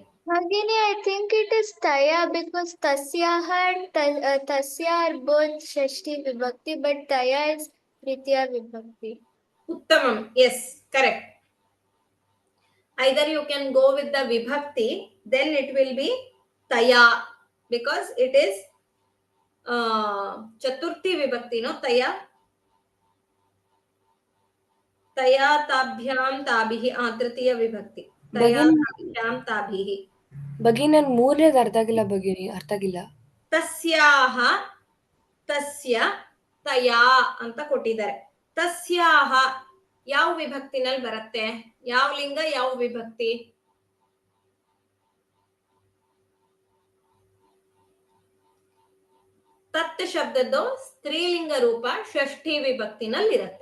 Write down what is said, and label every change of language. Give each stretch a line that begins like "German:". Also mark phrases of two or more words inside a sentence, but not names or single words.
English: Bhagini, I think it is Taya because Tasyaha and Tasya are both
Sanskrit: षष्ठी विभक्ति,
English: but Taya is
Sanskrit: तृतीया विभक्ति.
English: Uttamam, yes, correct. Either you can go with the Vibhakti, then it will be Taya because it is
Sanskrit: चतुर्थी विभक्ति,
English: no? Taya.
Sanskrit: तया ताभ्याम् ताभिः, तृतीया विभक्ति. तया ताभ्याम् ताभिः.
Kannada: ಭಗಿನಿ ನನ್ ಮೂರನೇದು ಅರ್ಥ ಆಗಿಲ್ಲ ಭಗಿನಿ, ಅರ್ಥ ಆಗಿಲ್ಲ.
Sanskrit: ತಸ್ಯಾಹ ತಸ್ಯ ತಯಾ
Kannada: ಅಂತ ಕೊಟ್ಟಿದ್ದಾರೆ. ತಸ್ಯಾಹ ಯಾವ ವಿಭಕ್ತಿನಲ್ಲಿ ಬರುತ್ತೆ? ಯಾವ ಲಿಂಗ, ಯಾವ ವಿಭಕ್ತಿ? ತತ್ ಶಬ್ದದ್ದು ಸ್ತ್ರೀಲಿಂಗ ರೂಪ ಷಷ್ಠಿ ವಿಭಕ್ತಿನಲ್ಲಿ ಇರುತ್ತೆ.